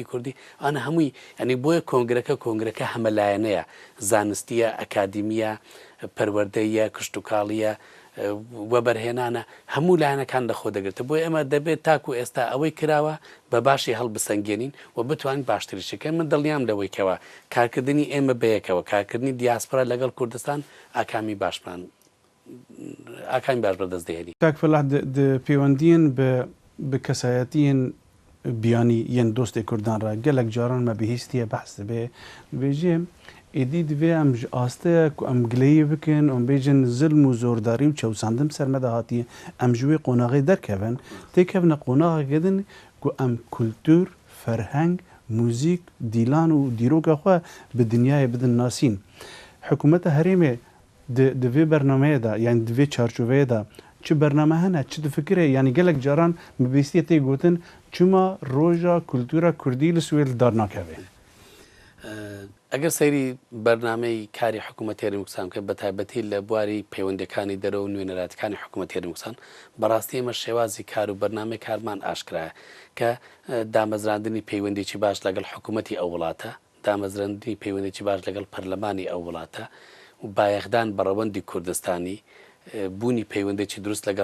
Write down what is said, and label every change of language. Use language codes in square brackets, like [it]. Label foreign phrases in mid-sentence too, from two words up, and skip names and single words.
[ckb] کوردی ئەنە هەمووی ئەنی بۆیە کۆنگرەکە هەمەلایەنەیە زانستیە ئەکادیمیە پەروەردەیە کشتتوکاڵیە وەبەرهێنانە هەموو لایەنەکان لە خۆ دەگرێتە بۆ ئێمە دەبێت تاکو ئێستا ئەوەی کراوە بە باشی هەڵبسەنگێنین و بتوانین باشتریشەکە من دڵنیام لەوەیکەوە کارکردنی ئێمە بەیەکەوە کارکردنی دیاسپۆرا لەگەڵ کوردستان ئاکامی باشمان ئاکامی باش بەدەست دێنی [ku] کاک فەلاح پەیوەندیان بە کەسایەتیان بیانی یەن دۆستی کوردان را gelek caran me bihîstiye behs dibe dibêjê êdî divê em ji asteye ku em gileyî bikin û bêjin zilm û zordarî û çewsandin ser me de hatiye em ji wê qonaxê derkevin têkevne qonaxeke din ku em kultur ferheng mûzik dîlan û dîroka xwe bi dinyayê bidin nasîn hikûmeta herêmê di vê bernameyê de yani di vê çarçoveyê de çi bername hene çi difikire yani gelek caran bi bîstiye tê gotin çima roja kultura kurdî li Swêd dar nakeve [ckb] ئەگەر سەیری بەرنامەی کاری حکوومەتی هەرێمی کوردستان کە بە تایبەتی لە بواری پەیوەندەکانی دەرەوە و نوێنەراتەکانی حکوومەتی هەرێمی کوردستان بەڕاستی ئێمە شێوازی کار و بەرنامەی کارمان ئاشکرایە کە دامەزراندنی پەیوەندێکی باش لەگەڵ حکوومەتی ئەو وڵاتە دامەزراندنی پەیوەندێکی باش لەگەڵ پەرلەمانی ئەو وڵاتە و بایەخدان بە ڕەوەندی کوردستانی بوونی پەیوەندێکی دروست لەگەڵ